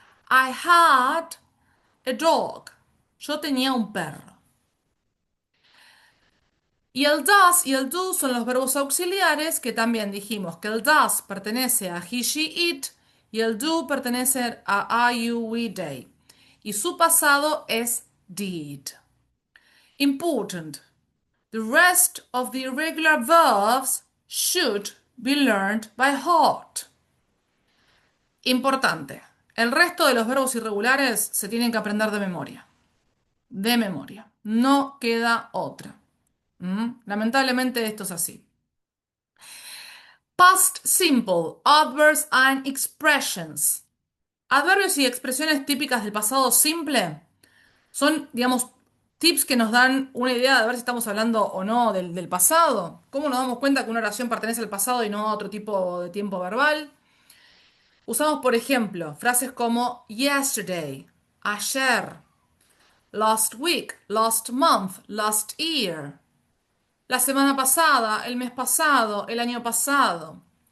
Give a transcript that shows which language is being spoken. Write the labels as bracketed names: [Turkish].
[English] I had a dog. [Spanish] Yo tenía un perro. Y el does y el do son los verbos auxiliares que también dijimos que el does pertenece a he, she, it y el do pertenece a I, you, we, they. Y su pasado es did. Important. [English] The rest of the irregular verbs should be learned by heart. [Spanish] Importante. El resto de los verbos irregulares se tienen que aprender de memoria. De memoria. No queda otra. Lamentablemente esto es así. [English] Past simple, adverbs and expressions. [Spanish] Adverbios y expresiones típicas del pasado simple son, digamos, tips que nos dan una idea de ver si estamos hablando o no del pasado. ¿Cómo nos damos cuenta que una oración pertenece al pasado y no a otro tipo de tiempo verbal? Usamos, por ejemplo, frases como yesterday, ayer, [English] last week, last month, last year, [Spanish] la semana pasada, el mes pasado, el año pasado.